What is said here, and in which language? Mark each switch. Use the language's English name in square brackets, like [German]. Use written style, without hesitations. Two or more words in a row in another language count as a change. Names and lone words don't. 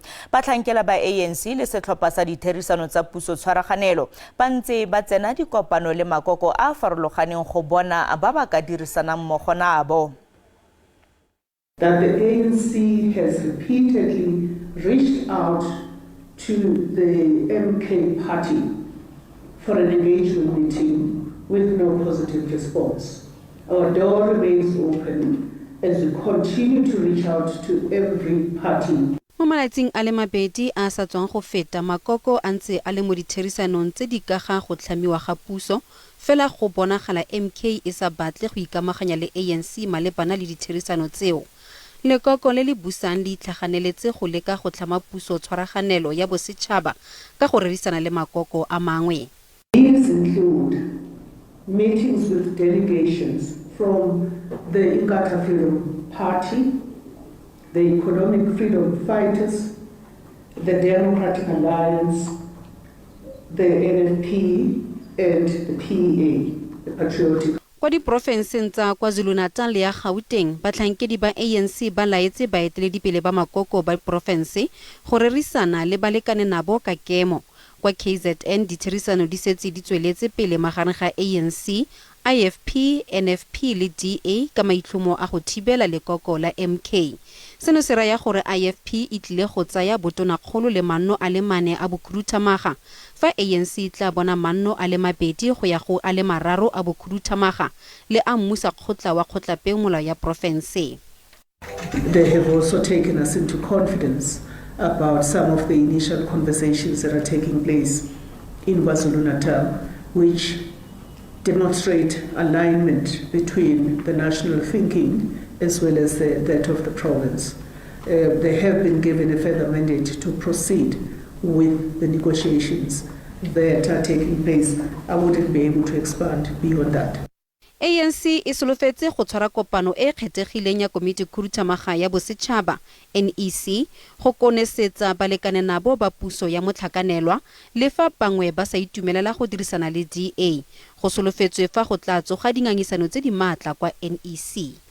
[Tswana] Batlhankela ba ANC le setlhopha sa ditherisano tsa puso tshwaraganelo ba ntse ba tsena dikopano le makoko a farologaneng go bona ba ba ka dirisanang mmogo nabo. [English] That the ANC has repeatedly reached out to the MK party for an engagement meeting with no positive response. Our door remains open as we continue to reach out to every party. [Tswana] Mo malatsing a le mabedi a sa tswang go feta makoko a ntse a le mo ditherisanong tse di ka ga go tlhamiwa ga puso fela go bonagala MK e sa batle go ikamaganya le ANC malebana le ditherisano tseo. Lekoko le le busang le itlhaganeletse go leka go tlhama puso tshwaraganelo ya bosetšhaba ka go rerisana le makoko a mangwe. [English] These include meetings with delegations from the Inkatha Freedom Party, the Economic Freedom Fighters, the Democratic Alliance, the NNP, and the PEA, the Patriotic. [Tswana] Kwa diprofenseng tsa KwaZulu-Natal le ya Gauteng batlhankedi ba ANC ba laetse baeteledipele ba makoko ba province go rerisana le balekane nabo ka kemo. Kwa KZN ditherisano di setse di tsweletse pele magareng ga ANC, IFP, NFP le DA ka maitlhomo a go thibela lekoko la MK. Seno se raya gore IFP e tlile go tsaya botonakgolo le manno a le mane a bokhuduthamaga fa ANC tla bona manno a le mabedi go ya go a le mararo a bokhuduthamaga le a mmusa kgotla wa kgotlapeomolao ya province. [English] They have also taken us into confidence about some of the initial conversations that are taking place in KwaZulu-Natal, which demonstrate alignment between the national thinking as well as that of the province. They have been given a further mandate to proceed with the negotiations that are taking place. I wouldn't be able to expand beyond that. [Tswana] ANC e solofetse go tshwara kopano e kgethegileng ya komiti khuduthamaga ya bosetšhaba NEC go konesetsa balekane nabo ba puso ya motlhakanelwa le fa bangwe ba sa itumelela go dirisana le DA go solofetswe fa go tla tsoga dingangisano tse di maatla kwa NEC.